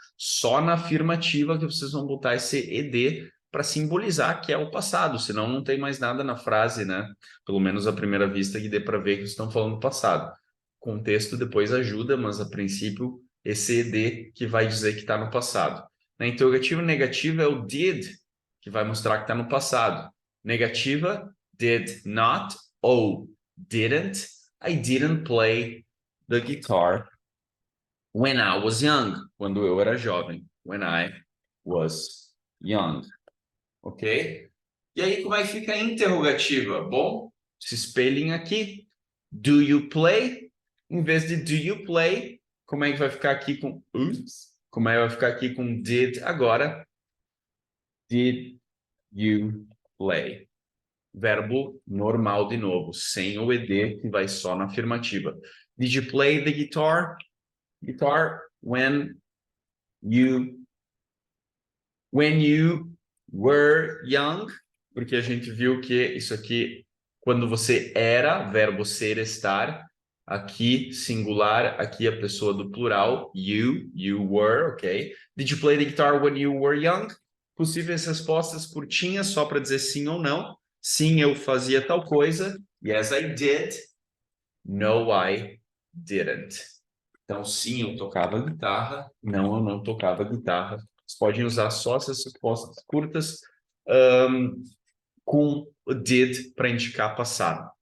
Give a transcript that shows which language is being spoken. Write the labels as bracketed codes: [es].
[pt] Só na afirmativa que vocês vão botar esse ed para simbolizar que é o passado, senão não tem mais nada na frase, né? Pelo menos à primeira vista que dê para ver que estão falando do passado. O contexto depois ajuda, mas a princípio esse ed que vai dizer que está no passado. Na interrogativa negativa é o did, que vai mostrar que está no passado. Negativa, [en] did not [pt] ou [en] I didn't play the guitar when I was young, [pt] quando eu era jovem, [en] when I was young, ok? [pt] E aí como é que fica a interrogativa? Bom, se espelhem aqui, [en] do you play? [pt] Em vez de [en] do you play, [pt] como é que vai ficar aqui com como é que vai ficar aqui com did agora? [en] Did you play? [pt] Verbo normal de novo, sem o ed, que vai só na afirmativa. [en] Did you play the guitar? Guitar when you were young? [pt] Porque a gente viu que isso aqui, quando você era, verbo ser, estar, aqui singular, aqui a pessoa do plural, [en] you were, [pt] ok? [en] Did you play the guitar when you were young? [pt] Possíveis respostas curtinhas, só para dizer sim ou não. Sim, eu fazia tal coisa. [en] Yes, I did. No, I didn't. [pt] Então, sim, eu tocava guitarra. Não, eu não tocava guitarra. Vocês podem usar só essas respostas curtas com o did para indicar passado.